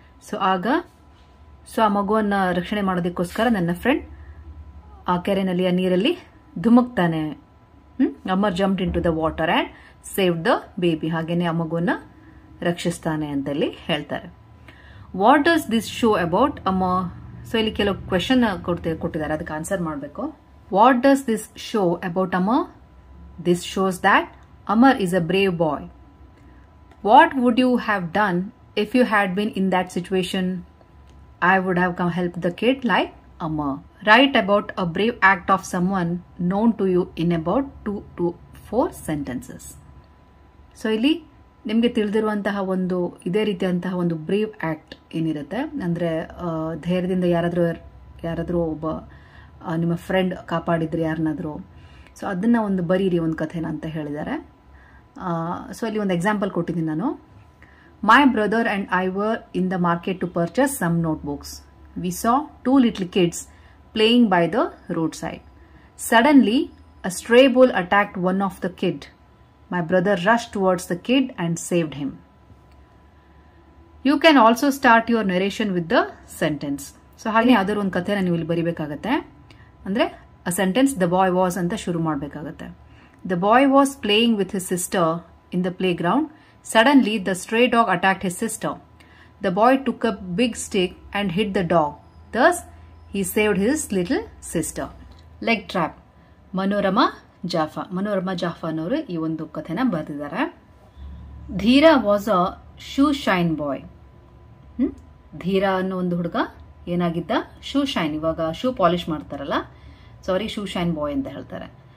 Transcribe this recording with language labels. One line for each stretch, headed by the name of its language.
Kannada: So ಆ ಮಗುವನ್ನ ರಕ್ಷಣೆ ಮಾಡೋದಕ್ಕೋಸ್ಕರ ನನ್ನ ಫ್ರೆಂಡ್ ಆ ಕೆರೆನಲ್ಲಿ, ಆ ನೀರಲ್ಲಿ ಧುಮುಕ್ತಾನೆ.
English: Amar jumped in to the water and saved the baby.
Kannada: ಹಾಗೇನೆ ಆ ಮಗುವನ್ನ ರಕ್ಷಿಸ್ತಾನೆ ಅಂತಲ್ಲಿ ಹೇಳ್ತಾರೆ.
English: What does this show about Amar?
Kannada: So ಇಲ್ಲಿ ಕೆಲವು ಕ್ವೆಶನ್ ಕೊಟ್ಟಿದ್ದಾರೆ, ಅದಕ್ಕೆ ಆನ್ಸರ್ ಮಾಡಬೇಕು.
English: What does this show about Amar? This shows that Amar is a brave boy. What would you have done if you had been in that situation? I would have helped the kid like Amar. Write about a brave act of someone known to you in about 2 to 4 sentences.
Kannada: So ಇಲ್ಲಿ ನಿಮಗೆ ತಿಳಿದಿರುವಂತಹ ಒಂದು ಇದೇ ರೀತಿಯಂತಹ ಒಂದು brave act ಏನಿರುತ್ತೆ ಅಂದ್ರೆ ಧೈರ್ಯದಿಂದ ಯಾರಾದ್ರೂ ಒಬ್ಬ ನಿಮ್ಮ ಫ್ರೆಂಡ್ ಕಾಪಾಡಿದ್ರೆ ಯಾರನ್ನಾದ್ರೂ, ಸೊ ಅದನ್ನ ಒಂದು ಬರೀರಿ ಒಂದು ಕಥೆನ ಅಂತ ಹೇಳಿದ್ದಾರೆ. ಸೊ ಇಲ್ಲಿ ಒಂದು ಎಕ್ಸಾಂಪಲ್ ಕೊಟ್ಟಿದ್ದೀನಿ ನಾನು.
English: My brother and I were in the market to purchase some notebooks. We saw 2 little kids playing by the roadside. Suddenly a stray bull attacked one of the kid. My brother rushed towards the kid and saved him. You can also start your narration with the sentence.
Kannada: So ಹಾಗೆ ಯಾವ್ದಾದ್ರು ಒಂದು ಕಥೆನ ನೀವು ಇಲ್ಲಿ ಬರಿಬೇಕಾಗತ್ತೆ. ಅಂದ್ರೆ
English: a sentence the boy was
Kannada: ಅಂತ ಶುರು ಮಾಡಬೇಕಾಗತ್ತೆ.
English: The boy was playing with his sister in the playground. Suddenly the stray dog attacked his sister. The boy took a big stick and hit the dog. Thus he saved his little sister. Leg trap.
Kannada: Manorama Jaffer ಅನ್ನೋರು ಈ ಒಂದು ಕಥೆನ ಬರೆದಿದ್ದಾರೆ.
English: Dheera was a shoe shine boy.
Kannada: ಧೀರ ಅನ್ನೋ ಒಂದು ಹುಡುಗ ಏನಾಗಿದ್ದ? Shoe shine, ಇವಾಗ shoe polish ಮಾಡ್ತಾರಲ್ಲ, ಸಾರಿ, ಶೂ ಶೈನ್ ಬಾಯ್ ಅಂತ ಹೇಳ್ತಾರೆ.